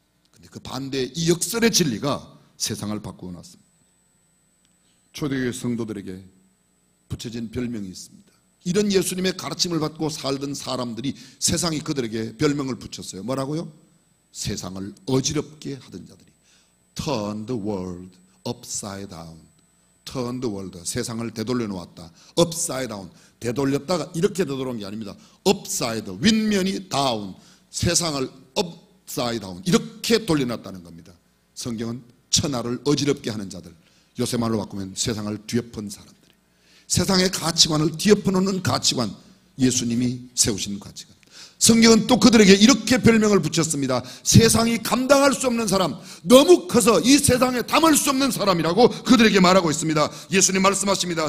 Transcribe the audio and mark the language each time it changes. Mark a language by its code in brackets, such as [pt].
[ko] 근데 그 반대의 이 역설의 진리가 세상을 바꾸어 놨습니다. 초대교회 성도들에게 붙여진 별명이 있습니다. 이런 예수님의 가르침을 받고 살던 사람들이 세상이 그들에게 별명을 붙였어요. 뭐라고요? 세상을 어지럽게 하던 자들이. [en] Turn the world upside down. Turn the world. [ko] 세상을 되돌려 놓았다. [en] Upside down. [ko] 되돌렸다가 이렇게 되돌아온 게 아닙니다. [en] Upside. [ko] 윗면이 [en] down. 세상을 upside down. [ko] 이렇게 돌려놨다는 겁니다. 성경은 천하를 어지럽게 하는 자들. 요새 말로 바꾸면 세상을 뒤엎은 사람들. 세상의 가치관을 뒤엎어놓는 가치관. 예수님이 세우신 가치관. 성경은 또 그들에게 이렇게 별명을 붙였습니다. 세상이 감당할 수 없는 사람, 너무 커서 이 세상에 담을 수 없는 사람이라고 그들에게 말하고 있습니다. 예수님 말씀하십니다.